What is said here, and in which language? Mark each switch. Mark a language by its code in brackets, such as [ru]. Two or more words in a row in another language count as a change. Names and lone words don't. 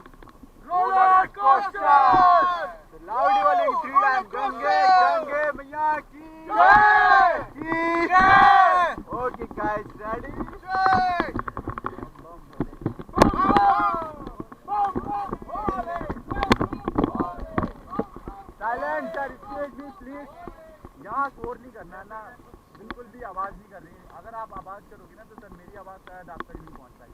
[en] roller coaster. [hi] loudly बोलेंगे 3 times गंगे गंगे मैया की जय। [en] Okay guys, ready? silent sir, stage भी please. [hi] यहाँ शोर नहीं करना ना, बिल्कुल भी आवाज़ नहीं कर रही है। अगर आप आवाज़ करोगे ना तो सर मेरी आवाज़ शायद आप तक नहीं पहुँच पाएगी।